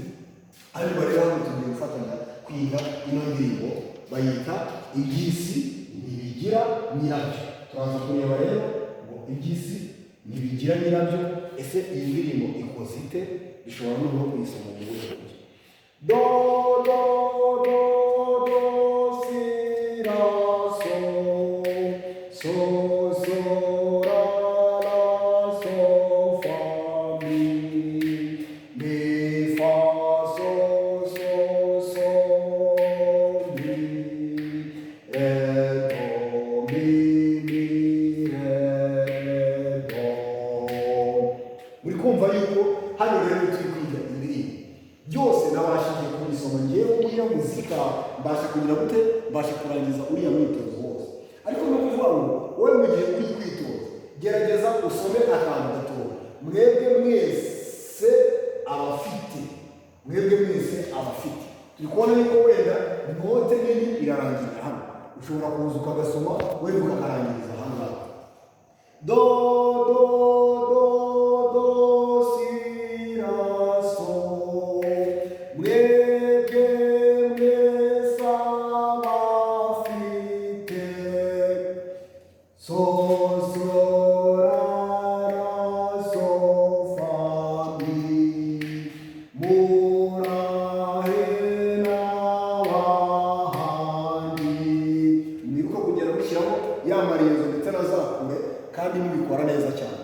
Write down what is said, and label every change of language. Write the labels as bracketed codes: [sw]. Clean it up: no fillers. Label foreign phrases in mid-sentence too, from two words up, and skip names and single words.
[rw] Ariko rero hano tugiye gufatanya kwiga ino ndirimbo bayita iby'isi ntibigira nyirabyo. Turaza kureba rero ngo iby'isi ntibigira nyirabyo, ese iyi ndirimbo ikoze ite? Bishobora no kuyisoma mu buryo bwose. Do, do, do, do, si, ra, so, so, so, ra, ra, so, fa, mi, mi, fa, so, so, so, mi, re, do, mi, mi, re, do. Muri kumva yuko hano rero turi kwiga indirimbo byose nabashije kubisoma ngewe uriya muzika mbasha kugira gute, mbasha kurangiza uriya mwitozo wose. Ariko no kuvuga ngo wowe mu gihe uri kwitoza gerageza usome akantu gatoya. Mwebwe mwese abafite turi kubona yuko wenda note nini irarangira hano, ushobora kuza ukagasoma wenda ukakarangiriza hano ngaha. Do, do, do, do, si, ra, so. Mwebwe mwese abafite so, so, ra, ra, so, fa, mi, murahe n'abahandi. Mwibuka kugera gushyiraho ya mariyezo ndetse na za kure kandi mubikora neza cyane.